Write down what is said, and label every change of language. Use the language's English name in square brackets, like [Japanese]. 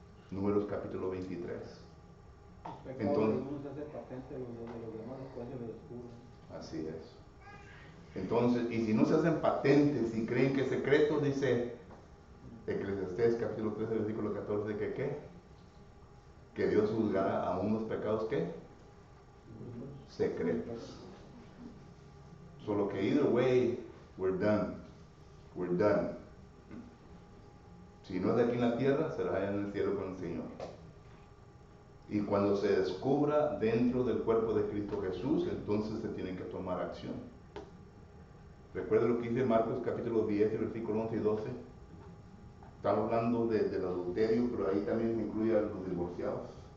[Spanish] Números capítulo 23. Entonces, así es. Entonces, y si no se hacen patentes y creen que es secreto, dice Eclesiastés capítulo 13, versículo 14, que ¿qué? Que Dios juzgará aún los pecados, ¿qué? Secretos. Solo que [English] either way, we're done. We're done. [Spanish] Si no es de aquí en la tierra, será allá en el cielo con el Señor. Y cuando se descubra dentro del cuerpo de Cristo Jesús, entonces se tiene que tomar acción. Recuerda lo que dice Marcos capítulo 10, versículo 11 y 12. Está hablando del adulterio, pero ahí también incluye a los divorciados.